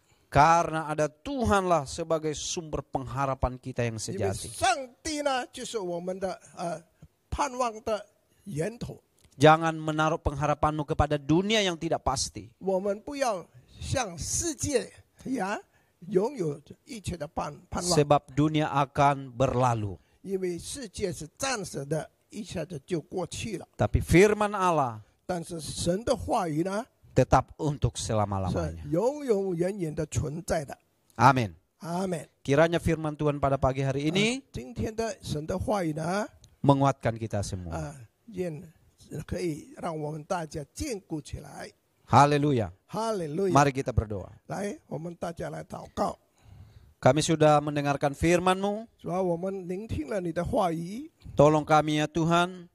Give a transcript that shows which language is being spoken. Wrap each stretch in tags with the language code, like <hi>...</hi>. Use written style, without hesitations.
<id>Karena ada Tuhanlah sebagai sumber pengharapan kita yang</id> <zh>因为</zh> <id>sejati.</id> <zh>上帝呢就是我们的盼望的源头。</zh> <id>Jangan menaruh pengharapanmu kepada dunia yang tidak pasti.</id> <zh>我们不要向世界拥有一切的盼望，</zh> <id>Sebab dunia akan berlalu.</id> <zh>因为世界是暂时的，一下子就过去了。</zh> <id>Tapi firman Allah</id> <zh>但是神的话语呢，</zh> <id>tetap untuk</id> <zh>是</zh> <id>selama-lamanya.</id> <zh>永永远远的存在的。</zh> <id>Amin.</id> <zh>阿门。</zh> <id>Kiranya firman Tuhan pada pagi hari ini</id> <zh>今天的神的话语呢，</zh> <id>menguatkan kita semua.</id> <zh>愿可以让我们大家坚固起来。</zh> <id>Haleluya.</id> <zh>哈利路亚！</zh> <id>Mari kita berdoa.</id> <zh>来，我们大家来祷告。</zh> <id>Kami sudah mendengarkan firman-Mu.</id> <zh>主要我们聆听了你的话语，</zh> <id>Tolong kami ya Tuhan,</id>